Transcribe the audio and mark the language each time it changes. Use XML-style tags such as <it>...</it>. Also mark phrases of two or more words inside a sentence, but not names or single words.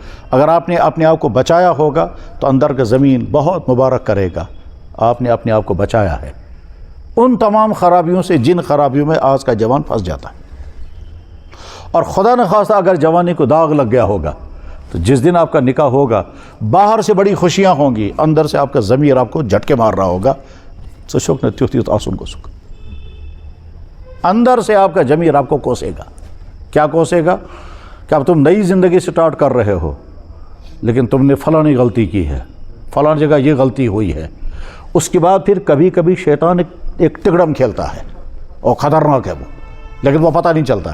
<ur>اگر آپ نے اپنے آپ کو بچایا ہوگا تو اندر کا ضمیر بہت مبارک کرے گا، آپ نے اپنے آپ کو بچایا ہے ان تمام خرابیوں سے جن خرابیوں میں آج کا جوان پھنس جاتا ہے۔ اور خدا نخواستہ اگر جوانی کو داغ لگ گیا ہوگا تو جس دن آپ کا نکاح ہوگا باہر سے بڑی خوشیاں ہوں گی، اندر سے آپ کا ضمیر آپ کو جھٹکے مار رہا ہوگا۔</ur> <ks>تو شک نہ تیوت تیوت آسن کو سکھ،</ks> <ur>اندر سے آپ کا ضمیر آپ کو کوسے گا۔ کیا کوسے گا؟ کہ اب تم نئی زندگی سٹارٹ کر رہے ہو لیکن تم نے فلانی غلطی کی ہے، فلانی جگہ یہ غلطی ہوئی ہے۔ اس کے بعد پھر کبھی کبھی شیطان ایک ٹکڑم کھیلتا ہے اور خطرناک ہے وہ، لیکن وہ پتہ نہیں چلتا۔</ur>